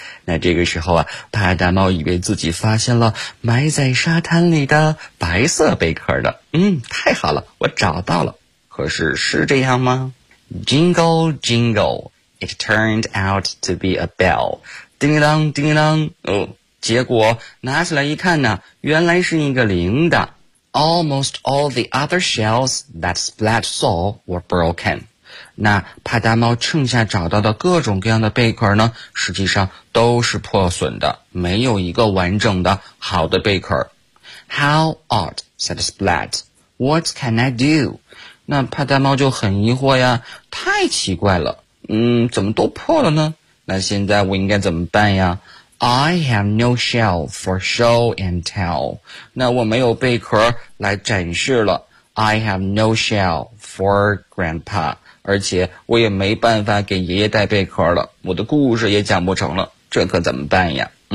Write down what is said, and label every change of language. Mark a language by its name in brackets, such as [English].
[Chinese] 那这个时候啊，帕达猫以为自己发现了埋在沙滩里的白色贝壳的。太好了，我找到了。可是是这样吗？ [English] Jingle, jingle, it turned out to be a bell. [Chinese] 叮铃铛，叮铃铛，结果拿起来一看呢，原来是一个铃铛。 [English] Almost all the other shells that Splat saw were broken. [Chinese] 那帕达猫剩下找到的各种各样的贝壳呢，实际上都是破损的，没有一个完整的好的贝壳。 [English] How odd, said Splat. What can I do? [Chinese] 那帕达猫就很疑惑呀，太奇怪了，怎么都破了呢？那现在我应该怎么办呀？ [English] I have no shell for show and tell. [Chinese] 那我没有贝壳来展示了。 [English] I have no shell for grandpa. [Chinese] 而且我也没办法给爷爷带贝壳了，我的故事也讲不成了，这可怎么办呀？